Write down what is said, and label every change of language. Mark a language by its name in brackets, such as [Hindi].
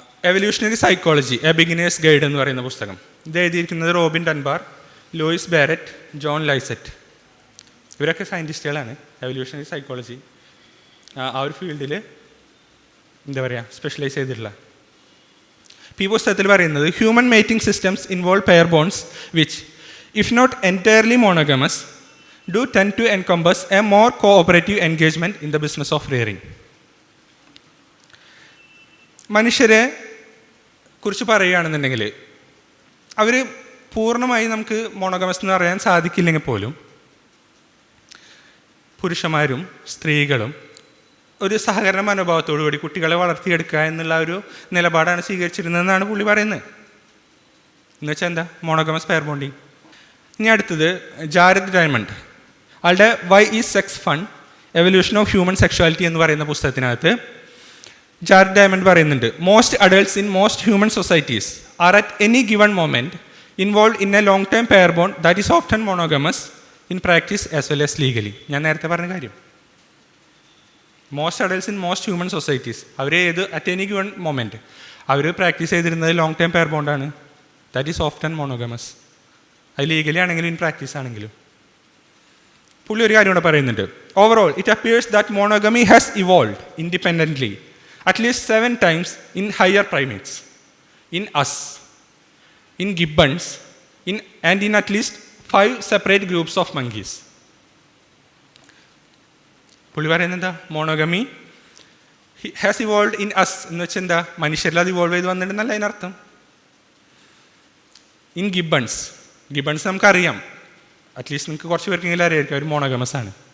[Malayalam] Evolutionary psychology A beginners guide എന്ന് പറയുന്ന പുസ്തകം. ഇത് എഴുതിയിരിക്കുന്നത് റോബിൻ ഡൻബാർ, ലൂയിസ് ബാരറ്റ്, ജോൺ ലൈസറ്റ്. ഇവരൊക്കെ സയൻറ്റിസ്റ്റുകളാണ്. എവല്യൂഷണറി സൈക്കോളജി ആ ഒരു ഫീൽഡിൽ എന്താ പറയുക സ്പെഷ്യലൈസ് ചെയ്തിട്ടുള്ള. ഈ പുസ്തകത്തിൽ പറയുന്നത് [English] Human mating systems involve pair bonds which if not entirely monogamous do tend to encompass a more cooperative engagement in the business of rearing. [Malayalam] മനുഷ്യരെ കുറിച്ച് പറയുകയാണെന്നുണ്ടെങ്കിൽ അവർ പൂർണ്ണമായി നമുക്ക് മോണോഗമസ് എന്ന് പറയാൻ സാധിക്കില്ലെങ്കിൽ പോലും പുരുഷന്മാരും സ്ത്രീകളും ഒരു സഹകരണ മനോഭാവത്തോടു കൂടി കുട്ടികളെ വളർത്തിയെടുക്കുക എന്നുള്ള ഒരു നിലപാടാണ് സ്വീകരിച്ചിരുന്നതെന്നാണ് പുള്ളി പറയുന്നത്. എന്നുവെച്ചാൽ എന്താ മോണോഗമസ് പെയർ ബോണ്ടിങ്. ഇനി അടുത്തത് ജാരദ് ഡയമണ്ട്, ആളുടെ Y is sex fun evolution of human sexuality എന്ന് പറയുന്ന പുസ്തകത്തിനകത്ത് ജാരഡ് ഡയമണ്ട് പറയുന്നുണ്ട്, [English] Most adults in most human societies are at any given moment involve in a long term pair bond that is often monogamous in practice as well as legally. [Malayalam] ഞാൻ നേരത്തെ പറഞ്ഞ കാര്യം, [English] Most adults in most human societies അവർ at any given moment അവർ practice ചെയ്തിരുന്നത് long term pair ബോണ്ടാണ്, that is often monogamous. [Malayalam] അത് legally ആണെങ്കിലും in practice ആണെങ്കിലും. പുള്ളി ഒരു കാര്യം കൂടെ പറയുന്നുണ്ട്, [English] Overall it appears that monogamy has evolve independently at least 7 times in higher primates, in us, in gibbons, and in at least 5 separate groups of monkeys. [Malayalam] പുള്ളി പറയുന്നത് എന്താ, [English] monogamy has evolve in us [Malayalam] എന്ന് വെച്ചാൽ എന്താ, മനുഷ്യരിൽ അത് evolve ചെയ്ത് വന്നിട്ടുണ്ടല്ല അതിനർത്ഥം. ഇൻ ഗിബൺസ് നമുക്കറിയാം, അറ്റ്ലീസ്റ്റ് നിങ്ങൾക്ക് കുറച്ച് പേർക്കെങ്കിലും അറിയായിരിക്കും അവർ മോണോഗമസ് ആണ്.